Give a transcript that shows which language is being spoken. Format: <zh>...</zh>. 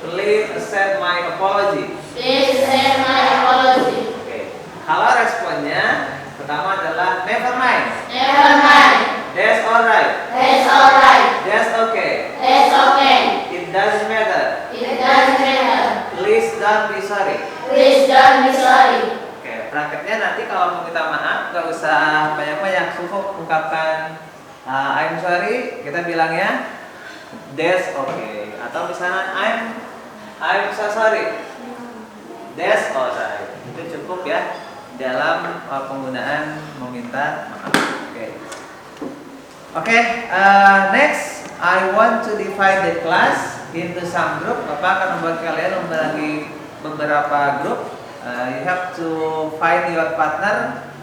<en>Please accept my apology. Please accept my apology.</en> <id>Oke. Kalau responnya pertama adalah</id> <en>never mind. Never mind. That's alright. That's all right. That's okay. That's okay. It doesn't matter. It doesn't matter. Please don't be sorry. Please don't be sorry.</en> <id>Oke. Prakteknya nanti kalau mau minta maaf nggak usah banyak-banyak, cukup ungkapkan</id> <en>I'm sorry,</en> <id>kita bilangnya</id> <en>that's okay.</en> <id>Atau misalnya</id> <en>I'm so sorry, that's alright.</en> <id>Itu cukup ya dalam penggunaan meminta maaf.</id> <en>Oke, next I want to divide the class into some group.</en> <id>Bapak akan membuat kalian membagi beberapa grup.</id> <en>You have to find your partner.</en>